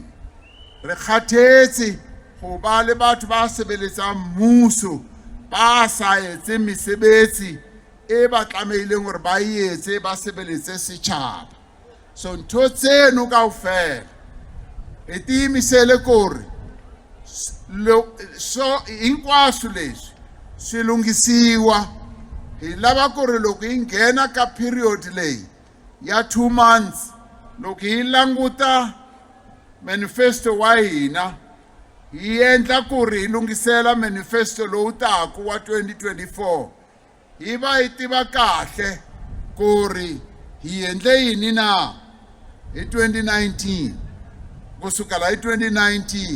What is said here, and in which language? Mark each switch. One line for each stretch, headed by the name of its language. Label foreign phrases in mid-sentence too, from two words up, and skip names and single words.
Southern Sotho: Re kgathetse go ba le batho ba sebeletsang mmuso ba sa etse mesebetsi e ba tlameileng hore ba etse ba sebeletse setjhaba. So ntho tseno kaofela e timisele kore so
Tsonga: hinkwaswo leswi swi lunghisiwa. Hi lava ku ri loko hi nghena ka period leyi ya 2 months, loko hi languta manifesto wa hina hi endla ku ri hi lungisela manifesto lowu taku wa 2024, hi va hi tiva kahle ku ri hi endle yini na hi 2019 kusukela hi 2019.